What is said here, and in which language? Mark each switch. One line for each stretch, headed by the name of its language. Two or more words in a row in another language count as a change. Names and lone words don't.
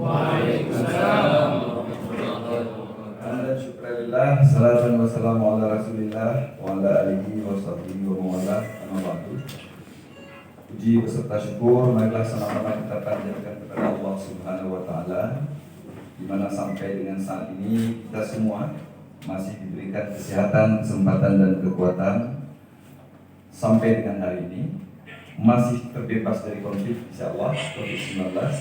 Arabic: الحمد لله، شكرا لله، صلاة والسلام على رسول الله وعلى آله وصحبه ومن والاه أما بعد.
Indonesian: Puji beserta syukur marilah sama-sama kita panjatkan kepada Allah
Arabic: سبحانه وتعالى,
Indonesian: di mana sampai dengan saat ini kita semua masih diberikan kesehatan, kesempatan dan kekuatan sampai dengan hari ini masih terbebas dari konflik insyaallah COVID-19